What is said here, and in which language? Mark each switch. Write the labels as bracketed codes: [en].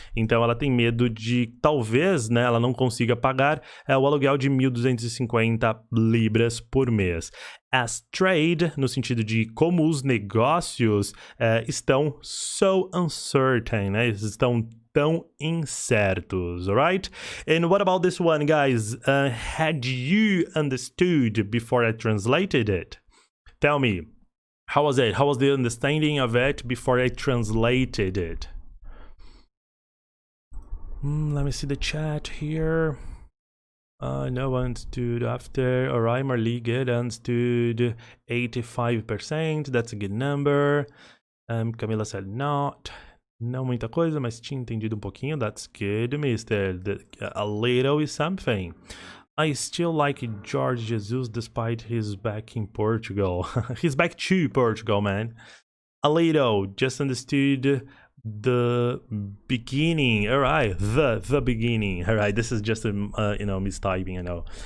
[pt] Então ela tem medo de talvez, né, ela não consiga pagar o aluguel de 1.250 libras por mês. [en] As trade, [pt] no sentido de como os negócios estão [en] so uncertain, [pt] né? Eles estão tão incertos, alright? [en] And what about this one, guys? Had you understood before I translated it? Tell me, how was it? How was the understanding of it before I translated it? Let me see the chat here. No one understood after. Alright, Marley, good. Understood 85%. That's a good number. Camila said not. [pt] Não muita coisa, mas tinha entendido pouquinho. [en] That's good, mister. A little is something. I still like George Jesus despite he's back in Portugal. He's back to Portugal, man. A little. Just understood the beginning. All right, the beginning. All right, this is just a mistyping, I know.